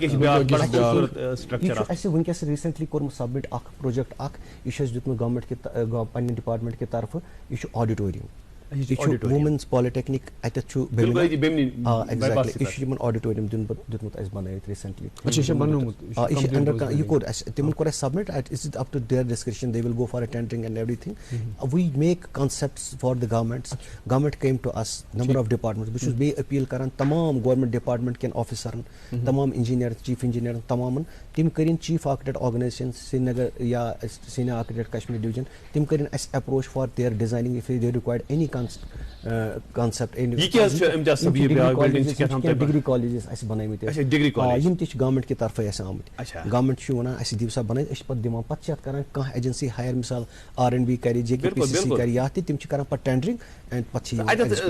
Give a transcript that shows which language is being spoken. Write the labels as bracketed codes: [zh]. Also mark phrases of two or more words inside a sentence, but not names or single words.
[ks] چھُ اَسہِ وٕنکیٚس ریٖسنٹلی کوٚرمُت سبمِٹ اکھ پروجیکٹ اکھ یہِ چھُ اَسہِ دیُتمُت گورمینٹ کہِ پننہِ ڈِپاٹمنٹ کہِ طرفہٕ یہِ چھُ آڈِٹوریم یہِ چھُ ووٗمینٕز پالِٹیکنِک اَتٮ۪تھ چھُ ایگزیکٹلی یہِ چھُ یِمن آڈِٹوریم دیُتمُت اَسہِ بنٲیِتھ ریٖسنٹلی یہِ چھُ انڈر یہِ کوٚر اَسہِ تِمن کوٚر اَسہِ سبمِٹ [en] it up to their description they will go for tendering and everything we make concepts for the government came to us number of department [ks] بہٕ چھُس بیٚیہِ أپیٖل کران تمام گورمینٹ ڈِپاٹمنٹ کٮ۪ن آفِسرن تمام انجیٖنیر چیٖف انجیٖنیرن تمامن تِم کٔرِنۍ چیٖف آرکِٹیکٹ آرگنایزیشن سرینگر یا [en] senior architect [ks] کشمیٖر ڈِوجن تِم کٔرِنۍ اَسہِ [en] approach for their designing if they require any concept [ks] ڈگری کالیجز اَسہِ بنٲومٕتۍ یِم تہِ چھِ گورمینٹ کہِ طرفہٕ اَسہِ آمٕتۍ گورمینٹ چھُ وَنان اَسہِ دِیِو سا بنٲیِتھ أسۍ چھِ پتہٕ دِوان پتہٕ چھِ اَتھ کران کانٛہہ ایجنسی ہایر مِثال R&B کرِ JKPCC کرِ یا تہِ تِم چھِ کران پتہٕ [en] tendering and [ks] پتہٕ چھِ